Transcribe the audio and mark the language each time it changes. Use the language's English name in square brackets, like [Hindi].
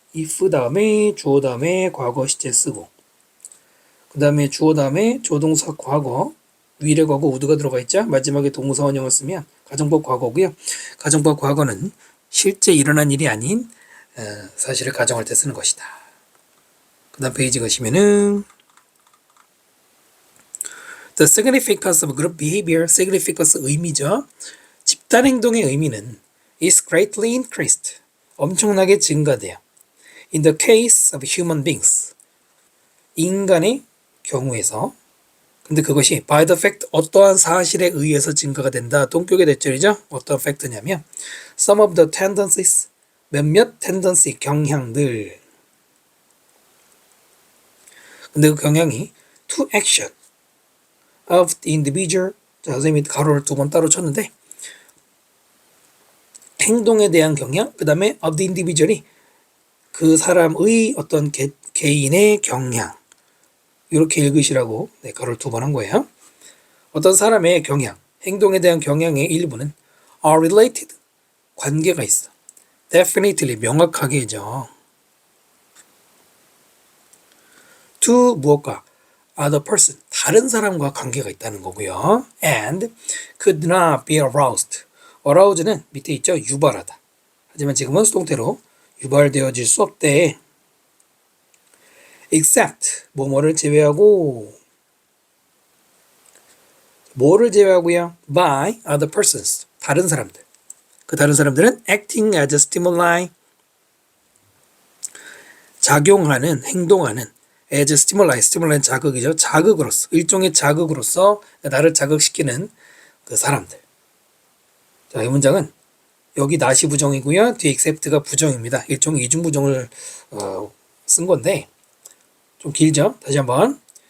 [Korean] if 다음에 주어 다음에 과거 시제 쓰고 그 다음에 주어 다음에 조동사 과거 위례 과거 우드가 들어가 있죠. 마지막에 동사 원형을 쓰면 가정법 과거고요. 가정법 과거는 실제 일어난 일이 아닌 사실을 가정할 때 쓰는 것이다. 그 다음 페이지 가시면은 [English] The significance of group behavior, significance [Korean] 의미죠. 집단 행동의 의미는 [English] is greatly increased. [Korean] 엄청나게 증가돼요. [English] In the case of human beings. [Korean] 인간의 경우에서. 근데 그것이 [English] by the fact [Korean] 어떠한 사실에 의해서 증가가 된다. 동격의 대절이죠. 어떤 팩트냐면 [English] some of the tendencies [Korean] 몇몇 tendency 경향들. 근데 그 경향이 [English] to action of the individual. [Korean] 자, 선생님이 가로를 두 번 따로 쳤는데 행동에 대한 경향, 그 다음에 [English] of the individual [Korean] 이 그 사람의 어떤 개인의 경향. 이렇게 읽으시라고 가로를 두 번 한 거예요. 어떤 사람의 경향, 행동에 대한 경향의 일부는 [English] are related, [Korean] 관계가 있어. definitely, 명확하게죠. to 무엇과? [English] other person, [Korean] 다른 사람과 관계가 있다는 거고요. [English] and could not be aroused. [Korean] arouse는 밑에 있죠. 유발하다. 하지만 지금은 수동태로 유발되어질 수 없대. except 뭐뭐를 제외하고 뭐를 제외하고요? [English] by other persons, [Korean] 다른 사람들. 그 다른 사람들은 [English] acting as a stimuli, [Korean] 작용하는, 행동하는 [English] as a stimuli, stimuli [Korean] 자극이죠. 자극으로서, 일종의 자극으로서 나를 자극시키는 그 사람들. 자, 이 문장은 여기 not이 부정이고요. 뒤에 except가 부정입니다. 일종의 이중부정을 쓴 건데 좀 길죠? 다시 한번.